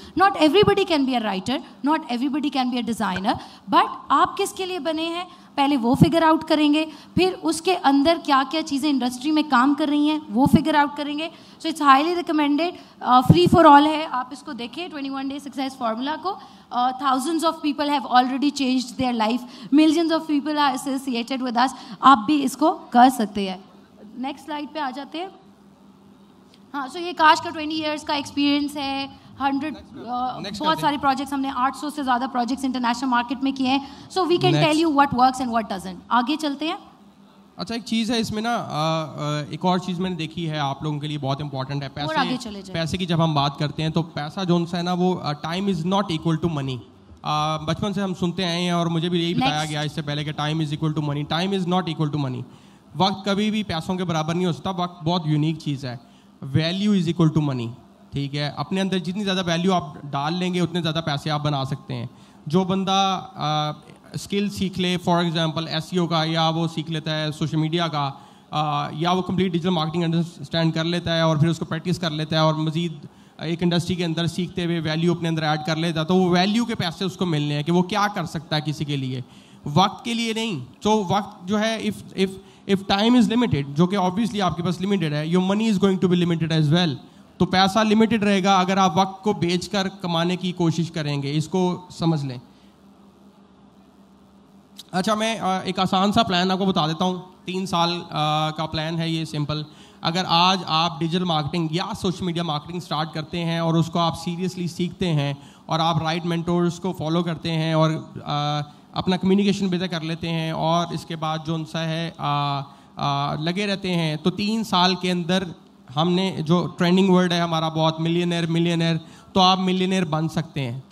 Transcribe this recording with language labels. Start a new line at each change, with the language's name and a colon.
English: not everybody can be a writer, not everybody can be a designer, but
Urdu: آپ کس کے لیے بنے ہیں پہلے وہ فگر آؤٹ کریں گے. پھر اس کے اندر کیا کیا چیزیں انڈسٹری میں کام کر رہی ہیں وہ فگر آؤٹ کریں گے.
English: So it's highly recommended, free for all ہے.
Urdu: آپ اس کو دیکھیں 21 ڈے سکسیس فارمولا کو.
English: thousands of people have already changed their life, millions of people are associated with us.
Urdu: آپ بھی اس کو کر سکتے ہیں. نیکسٹ سلائڈ پہ آ جاتے ہیں. ہاں, سو یہ کاش کا 20 ایئرس کا ایکسپیرینس ہے. 100 بہت سارے پروجیکٹس ہم نے 800 سے زیادہ پروجیکٹس انٹرنیشنل مارکیٹ میں کیے ہیں.
English: So we can tell you what works and what doesn't.
Urdu: آگے چلتے ہیں. اچھا, ایک چیز ہے اس میں نا, ایک اور چیز میں نے دیکھی ہے آپ لوگوں کے لیے بہت امپورٹنٹ ہے. پیسے کی جب ہم بات کرتے ہیں تو پیسہ جو ہے نا وہ
English: Time is not equal to money.
Urdu: بچپن سے ہم سنتے آئے ہیں اور مجھے بھی یہی بتایا گیا اس سے پہلے کہ
English: Time is equal to money. Time is not equal to money.
Urdu: وقت کبھی بھی پیسوں کے برابر نہیں ہو سکتا. وقت بہت یونیک چیز ہے.
English: Value is equal to money.
Urdu: ٹھیک ہے, اپنے اندر جتنی زیادہ ویلیو آپ ڈال لیں گے اتنے زیادہ پیسے آپ بنا سکتے ہیں. جو بندہ اسکل سیکھ لے, فار ایگزامپل SEO کا, یا وہ سیکھ لیتا ہے سوشل میڈیا کا, یا وہ کمپلیٹ ڈیجیٹل مارکیٹنگ انڈرسٹینڈ کر لیتا ہے اور پھر اس کو پریکٹس کر لیتا ہے اور مزید ایک انڈسٹری کے اندر سیکھتے ہوئے ویلیو اپنے اندر ایڈ کر لیتا ہے, تو وہ ویلیو کے پیسے اس کو ملنے ہیں کہ وہ کیا کر سکتا ہے کسی کے لیے, وقت کے لیے نہیں. تو وقت جو ہے
English: if time is limited,
Urdu: جو کہ
English: obviously
Urdu: آپ کے پاس
English: limited ہے, your money is going to be limited as well.
Urdu: تو پیسہ limited رہے گا اگر آپ وقت کو بیچ کر کمانے کی کوشش کریں گے, اس کو سمجھ لیں. اچھا میں ایک آسان سا پلان آپ کو بتا دیتا ہوں, 3 سال کا پلان ہے یہ سمپل. اگر آج آپ ڈیجیٹل مارکیٹنگ یا سوشل میڈیا مارکیٹنگ اسٹارٹ کرتے ہیں اور اس کو آپ سیریسلی سیکھتے ہیں اور آپ رائٹ مینٹورس کو فالو کرتے ہیں اور اپنا کمیونیکیشن بہتر کر لیتے ہیں اور اس کے بعد جو ان سا ہے لگے رہتے ہیں, تو 3 سال کے اندر ہم نے جو ٹرینڈنگ ورڈ ہے ہمارا بہت ملینئر, تو آپ ملینئر بن سکتے ہیں.